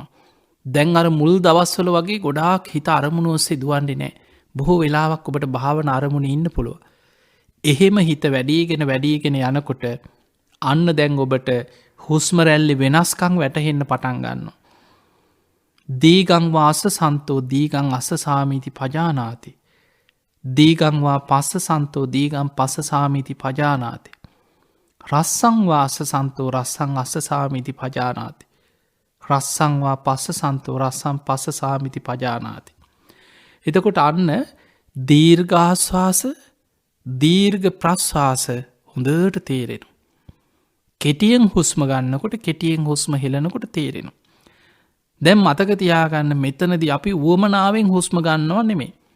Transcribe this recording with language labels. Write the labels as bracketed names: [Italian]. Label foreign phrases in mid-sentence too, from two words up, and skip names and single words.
[Sinhala] දැන් අර මුල් දවස්වල වගේ ගොඩාක් හිත අරමුණුව සිදුවන්නේ නෑ බොහෝ වෙලාවක් ඔබට භාවන අරමුණ ඉන්න පුළුව. එහෙම හිත වැඩීගෙන යනකොට අන්න දැන් ඔබට හුස්ම රැල්ලි වෙනස්කං වැටහෙන්න පටන් ගන්න. [Pali] දීගංවාස සන්තෝ දීගං අස සාමීති පජානාති. දීගංවා පස්ස සන්තෝ දීගම් පස්ස සාමීති පජානාති. රස්සංවාස සන්තෝ රස්සං අස්ස සාමිති පජානාති. රස්සංවා පස්ස සන්තෝ රස්සම් පස්ස සාමිති පජානාති. [Sinhala] එතකොට අන්න දීර්ඝාස්වාස දීර්ඝ ප්‍රශ්වාස හොඳට තේරෙන. කෙටියෙන් හුස්ම ගන්නකොට කෙටියෙන් හුස්ම හෙලනකොට තේරෙන. දැම් මතක තියාගන්න මෙතනද අපි වුවමනාවෙන් හුස්ම ගන්නවා නෙමේ.